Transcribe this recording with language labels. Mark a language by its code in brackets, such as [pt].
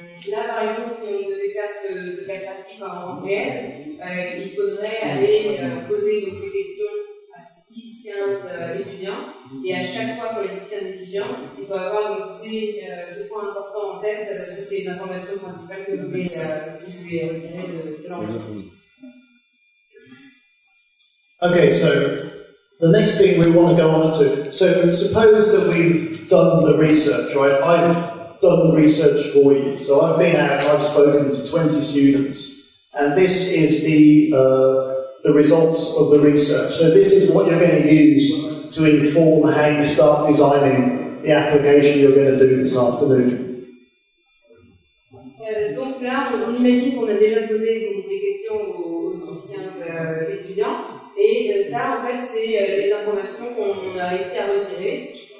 [fr] Là, par exemple, si on devait faire ce cas pratique en réel, il faudrait aller poser donc, ces questions à 10-15 étudiants, et à chaque fois pour les 10-15 étudiants, il faut avoir donc, ces points importants en tête, sur les informations principales que vous voulez retirer de l'entreprise. [en] Okay, so the next thing we want to go on to, so suppose that we've done the research, right? I've done the research for you. So I've been out, I've spoken to 20 students, and this is the results of the research. So this is what you're going to use to inform how you start designing the application you're going to do this afternoon. [fr] Donc là, on imagine qu'on a déjà posé donc, des questions aux 10-15 étudiants. Et ça, en fait, c'est les informations qu'on a réussi à retirer.